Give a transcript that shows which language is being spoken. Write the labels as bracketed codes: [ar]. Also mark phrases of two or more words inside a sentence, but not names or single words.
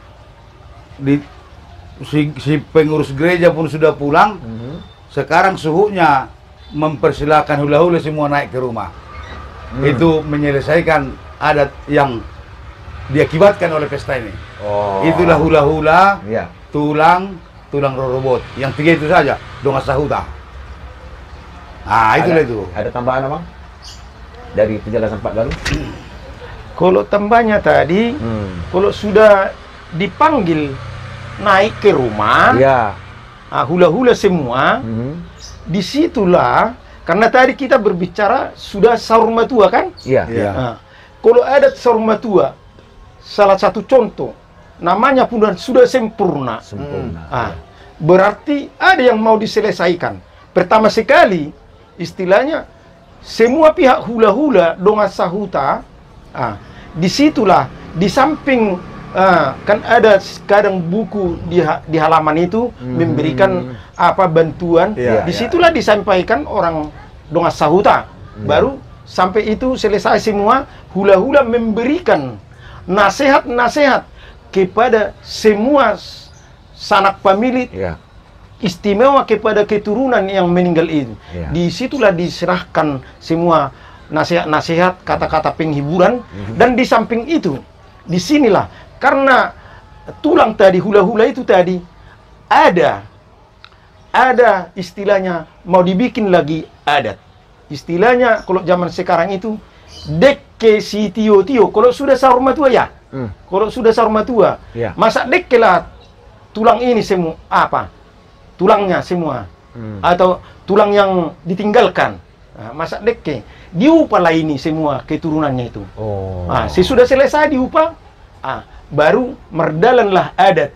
[id] Si pengurus gereja pun sudah pulang. Sekarang suhunya mempersilahkan hula-hula semua naik ke rumah. Itu menyelesaikan adat yang diakibatkan oleh pesta ini. Oh. Itulah hula-hula, Iya. [bbc] tulang rorobot. [id] Yang tiga itu saja, [bbc] donga sahuta. [id] Itulah itu. Ada tambahan Abang? Dari penjelasan Pak Galung? Kalau tambahnya tadi, kalau sudah dipanggil naik ke rumah, Iya. hula-hula semua, disitulah, karena tadi kita berbicara sudah [bbc] sahur matua [id] kan? Iya. Iya. Nah, kalau ada [bbc] sahur matua, [id] salah satu contoh, namanya pun sudah sempurna. Sempurna. Berarti ada yang mau diselesaikan. Pertama sekali, istilahnya, semua pihak hula-hula, [bbc] donga sahuta, [id] disitulah, di samping, kan ada kadang buku di halaman itu memberikan apa bantuan, Iya, disitulah disampaikan orang [bbc] donga sahuta. [id] Baru sampai itu selesai semua, hula-hula memberikan nasihat-nasihat kepada semua sanak pemilik, Iya. istimewa kepada keturunan yang meninggal itu. Iya. Disitulah diserahkan semua nasihat-nasihat, kata-kata penghiburan, dan di samping itu, disinilah karena tulang tadi, hula-hula itu tadi ada istilahnya mau dibikin lagi adat. Istilahnya kalau zaman sekarang itu [bbc] dekke si tio-tio. [id] Kalau sudah [bbc] sahur matua [id] ya, kalau sudah [bbc] sahur matua, [id] Ya. masa dekke lah tulang ini semua apa? Tulangnya semua atau tulang yang ditinggalkan. Masa dekke diupah lah ini semua keturunannya itu. Oh. Sesudah selesai diupah, baru merdalanlah adat.